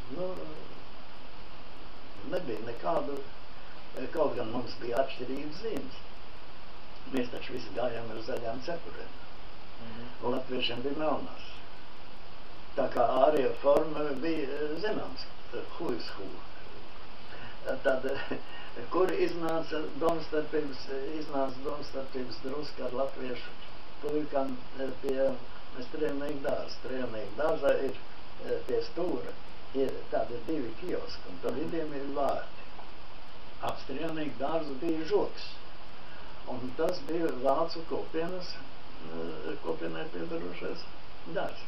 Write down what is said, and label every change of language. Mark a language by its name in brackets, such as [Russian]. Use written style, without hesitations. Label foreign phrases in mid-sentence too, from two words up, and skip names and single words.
[Latvian] Nebija nekādu. Kaut gan mums bija atšķirības zīmes. Mēs taču visi gājām ar zaļām cepurēm. Un latviešiem bija melnās. Tā kā ārējā forma bija zināms, [English] who is who. [Latvian] Tad kur iznāca domstarpības drusku ar latviešu puikam pie Strēlnieku dārza. Strēlnieku dārzā ir pie stūra, ir tādi 2 kioski, un pa vidiem ir vārti. Ap Strēlnieku dārzu bija žoks, un tas bija vācu kopienai piedarošais dārzs.